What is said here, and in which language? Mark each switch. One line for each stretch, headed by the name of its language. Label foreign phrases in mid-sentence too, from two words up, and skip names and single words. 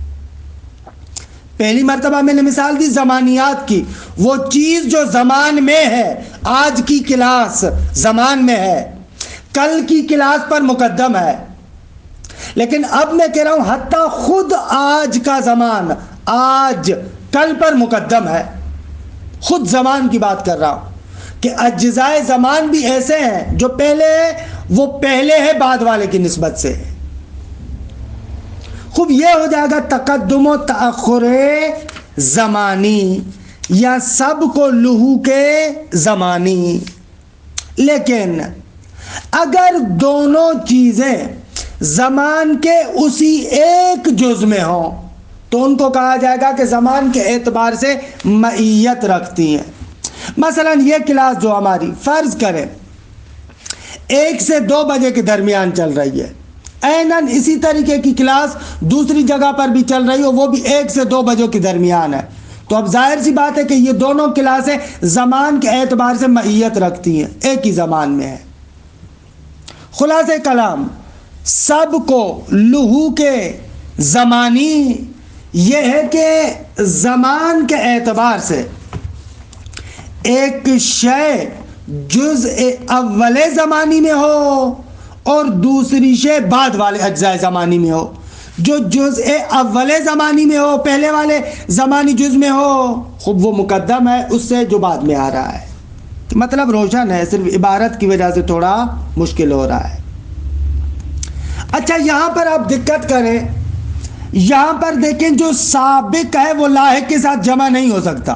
Urdu: پہلی مرتبہ میں نے مثال دی زمانیات کی، وہ چیز جو زمان میں ہے، آج کی کلاس زمان میں ہے، کل کی کلاس پر مقدم ہے، لیکن اب میں کہہ رہا ہوں حتیٰ خود آج کا زمان آج کل پر مقدم ہے، خود زمان کی بات کر رہا ہوں کہ اجزائے زمان بھی ایسے ہیں جو پہلے وہ پہلے ہے بعد والے کی نسبت سے۔ خوب یہ ہو جائے گا تقدم و تأخر زمانی یا سبق و لحوق زمانی۔ لیکن اگر دونوں چیزیں زمان کے اسی ایک جز میں ہوں تو ان کو کہا جائے گا کہ زمان کے اعتبار سے معیت رکھتی ہیں۔ مثلا یہ کلاس جو ہماری فرض کریں 1 سے 2 بجے کے درمیان چل رہی ہے، عیناً اسی طریقے کی کلاس دوسری جگہ پر بھی چل رہی ہو، وہ بھی 1 سے 2 بجوں کے درمیان ہے، تو اب ظاہر سی بات ہے کہ یہ دونوں کلاسیں زمان کے اعتبار سے معیت رکھتی ہیں، ایک ہی زمان میں ہے۔ خلاصہ کلام، سبق و لحوق زمانی یہ ہے کہ زمان کے اعتبار سے ایک شے جزء اول زمانی میں ہو اور دوسری شے بعد والے اجزاء زمانی میں ہو۔ جو جزء اول زمانی میں ہو پہلے والے زمانی جز میں ہو خوب وہ مقدم ہے اس سے جو بعد میں آ رہا ہے۔ مطلب روشن ہے، صرف عبارت کی وجہ سے تھوڑا مشکل ہو رہا ہے۔ اچھا یہاں پر آپ دقت کریں، یہاں پر دیکھیں جو سابق ہے وہ لاحق کے ساتھ جمع نہیں ہو سکتا۔